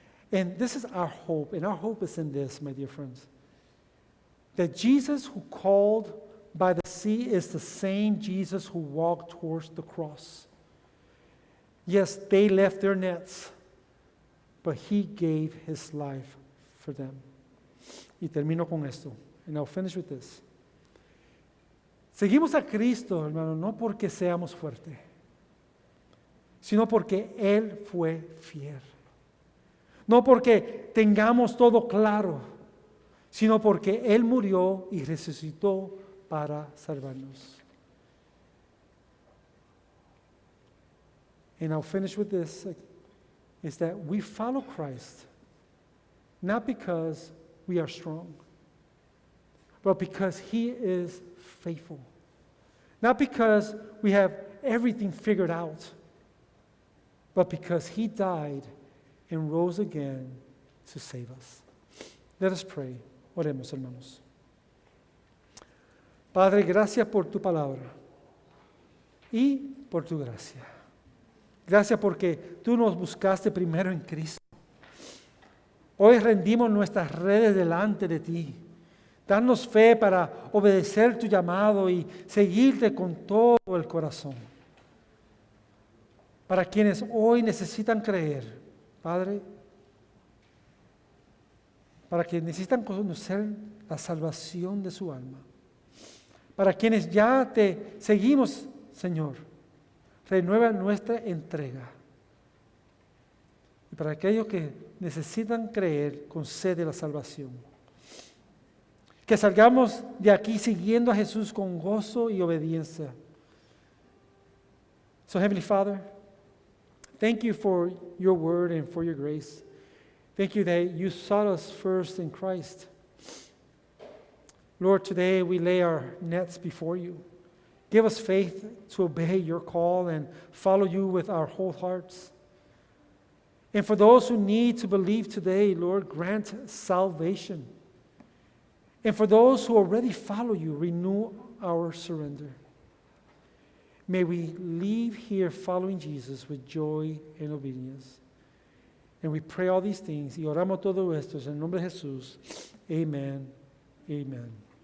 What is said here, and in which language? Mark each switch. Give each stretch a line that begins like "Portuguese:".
English: And this is our hope, and our hope is in this, my dear friends. That Jesus who called by the sea is the same Jesus who walked towards the cross. Yes, they left their nets, but He gave His life for them.
Spanish: Y termino con esto,
English: and I'll finish with this.
Spanish: Seguimos a Cristo, hermano, no porque seamos fuertes, sino porque Él fue fiel. No porque tengamos todo claro, sino porque Él murió y resucitó para salvarnos. And I'll finish with this, is that we follow Christ, not because we are strong, but because He is faithful. Not because we have everything figured out, but because He died and rose again to save us.
English: Let us pray.
Spanish: Oremos, hermanos. Padre, gracias por tu palabra y por tu gracia. Gracias porque tú nos buscaste primero en Cristo. Hoy rendimos nuestras redes delante de ti. Danos fe para obedecer tu llamado y seguirte con todo el corazón. Para quienes hoy necesitan creer, Padre, para quienes necesitan conocer la salvación de su alma. Para quienes ya te seguimos, Señor, renueva nuestra entrega. Y para aquellos que necesitan creer, concede la salvación. Que salgamos de aquí siguiendo a Jesús con gozo y obediencia.
English: So, Heavenly Father, thank you for your word and for your grace. Thank you that you sought us first in Christ. Lord, today we lay our nets before you. Give us faith to obey your call and follow you with our whole hearts. And for those who need to believe today, Lord, grant salvation. And for those who already follow you, renew our surrender. May we leave here following Jesus with joy and obedience. And we pray all these things
Spanish: y oramos todo esto en el nombre de Jesús. Amen. Amen.